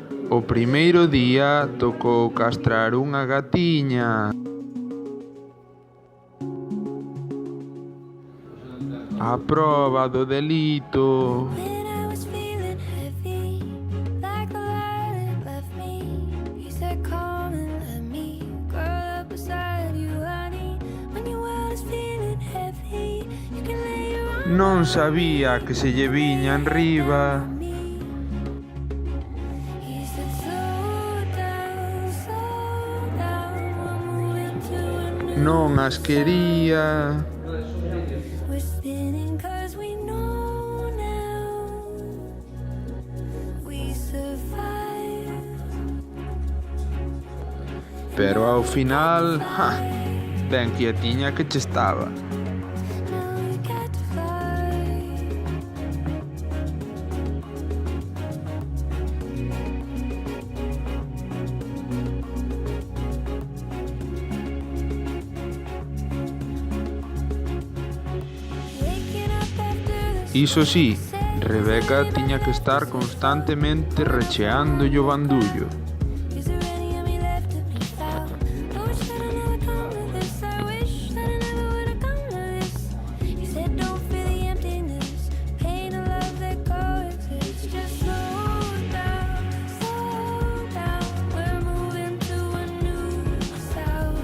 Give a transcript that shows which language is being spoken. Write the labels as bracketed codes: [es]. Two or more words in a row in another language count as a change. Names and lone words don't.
[gl] O primeiro día tocou castrar unha gatiña. A proba do delito. [en] When I was feeling heavy, like the light it left me, he said, "Come and let me curl up beside you, honey. When your world is feeling heavy, you can lay your arms [gl] Non sabía que se lle viña enriba. [en] on me." He said, "Slow down, we're moving to a new [gl] Non as quería. [en] We're spinning 'cause we know now we survived." [gl] Pero ao final, ben quietiña que che estaba. [en] Now we get to fly. Waking up after the [gl] Iso sí, Rebeca tiña que estar constantemente recheándolle o bandullo. [en] Is there any of me left to be found? I wish that I never come to this. I wish that I never would have come to this. You said don't feel the emptiness, pain and love that coexist. Just slow down, we're moving to a new sound.